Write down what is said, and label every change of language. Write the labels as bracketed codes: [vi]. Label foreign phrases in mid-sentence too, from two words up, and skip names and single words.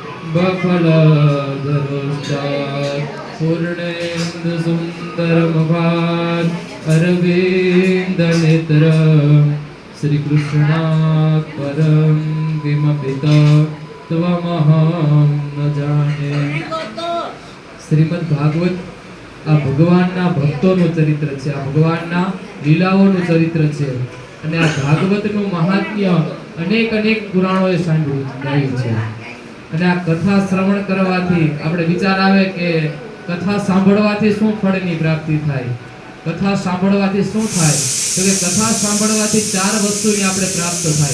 [sa] बफलधरोष्टात् पूर्णेन्दुसुन्दरमुखात् अरविन्दनेत्रम् श्रीकृष्णात् परं किमपि तत्त्वमहं न जाने। [gu] શ્રીમદ્ ભાગવત આ ભગવાનના ભક્તોનું ચરિત્ર છે, આ ભગવાનના લીલાઓનું ચરિત્ર છે અને આ ભાગવતનું મહાત્મ્ય અનેક અનેક પુરાણોએ સાંભળ્યું છે અને આ કથા શ્રવણ કરવાથી આપણે વિચાર આવે કે કથા સાંભળવાથી શું ફળની પ્રાપ્તિ થાય। કથા સાંભળવાથી શું થાય તો કે કથા સાંભળવાથી ચાર વસ્તુની આપણે પ્રાપ્ત થાય।